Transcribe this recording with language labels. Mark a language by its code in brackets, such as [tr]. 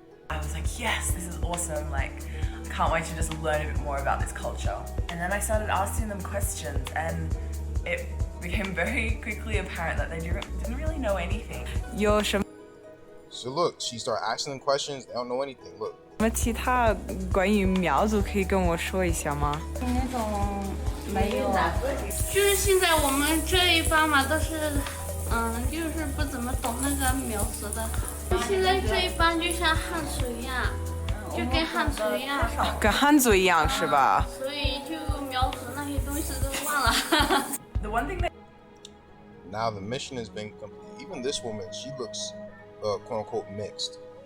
[en] I was like, yes, this is awesome. Like, can't wait to just learn a bit more about this culture. And then I started asking them questions, and it became very quickly apparent that they didn't really know anything. [zh] 有什么 [en] So look, she started asking them questions. They don't know anything. Look. [zh] 其他关于苗族可以跟我说一下吗？那种没有，就是现在我们这一帮嘛都是，就是不怎么懂那个苗族的。现在这一帮就像汉族一样，就跟汉族一样。跟汉族一样是吧？所以就苗族那些东西都忘了。 [en] The one thing that Now the mission has been complete. Even this woman, she looks, quote unquote, mixed.